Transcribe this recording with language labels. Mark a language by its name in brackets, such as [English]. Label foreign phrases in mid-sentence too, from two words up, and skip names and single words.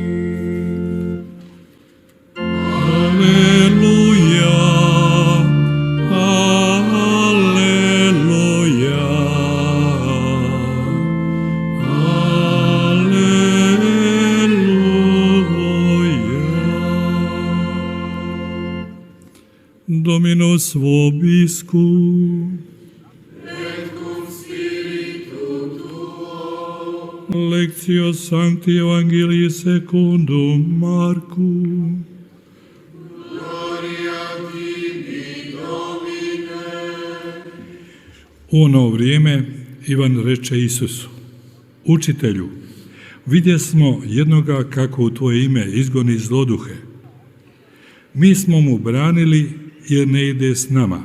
[Croatian] Aleluja, aleluja, aleluja. [Latin] Dominus vobiscum. Lectio Sancti Evangelii secundum Marcum. [Croatian] U ono vrijeme Ivan reče Isusu: Učitelju, vidjesmo jednoga kako u tvoje ime izgoni zloduhe. Mi smo mu branili jer ne ide s nama.